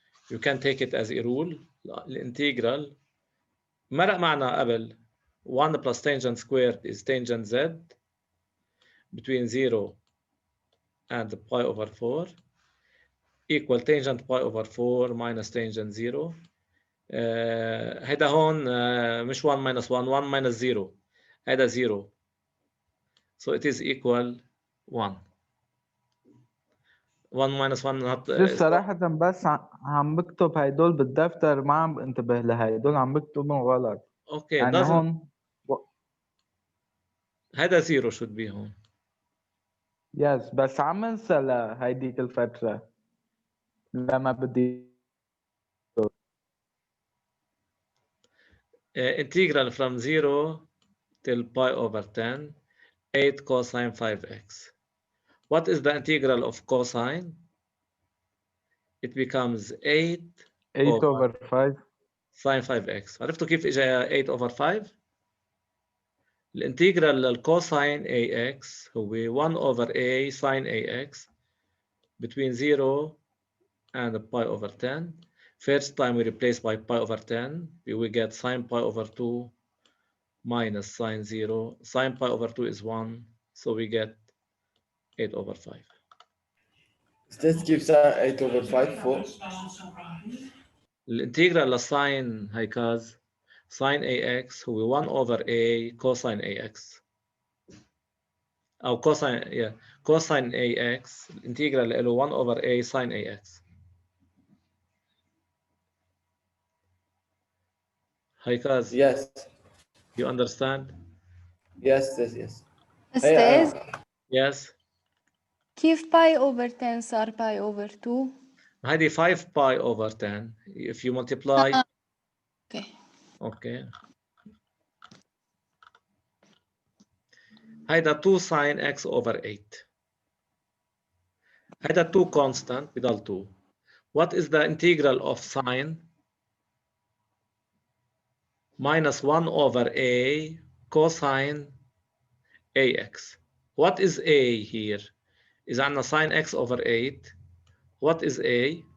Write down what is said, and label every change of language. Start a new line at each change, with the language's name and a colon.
English: You can take it as a rule.
Arabic: الانتجرال مرق معنا قبل
English: 1 plus tangent squared is tangent z between 0 and pi over 4 equal tangent pi over 4 minus tangent 0.
Arabic: هيدا هون مش
English: 1 minus 1 1 minus 0
Arabic: هيدا
English: 0 so it is equal 1. 1 minus 1 not
Arabic: صراحة بس عم بكتب هيدول بالدفتر ما عم بنتبه لهيدول عم بكتبهم غلط.
English: okay
Arabic: يعني
English: doesn't
Arabic: هون هيدا 0
English: should be
Arabic: هون. يس بس عم انسى لهيديك الفترة لما بدي
English: integral from 0 till pi over 10 8 cosine 5x. What is the integral of cosine? It becomes 8 over 5 sine 5x.
Arabic: عرفتوا كيف اجى
English: 8 over 5؟
Arabic: الانتجرال للكوساين
English: ax
Arabic: هو
English: 1 over a sin ax between 0 and pi over 10. First time we replace by pi over 10, we get sine pi over 2 minus sine 0. Sine pi over 2 is 1, so we get 8 over 5.
Arabic: استاذ كيف صار 8 over 5 فوق؟ الانتجرال للساين هيكاز
English: sin ax
Arabic: هو
English: 1 over a cosine ax
Arabic: أو
English: cosine ax
Arabic: الانتجرال له
English: 1 over a sin ax.
Arabic: هيكاز
English: Yes. you understand? Yes, yes, yes.
Arabic: أستاذ
English: Yes.
Arabic: كيف باي أوفر 10 صار باي أوفر 2؟ هذه
English: 5 pi over 10 if you multiply. Okay. Okay.
Arabic: هيدا
English: 2 sin x over 8.
Arabic: هيدا 2 constant بضل 2.
English: What is the integral of sine? Minus 1 over a cosine ax. What is a here? Is
Arabic: عندنا
English: sin x over 8. What is a?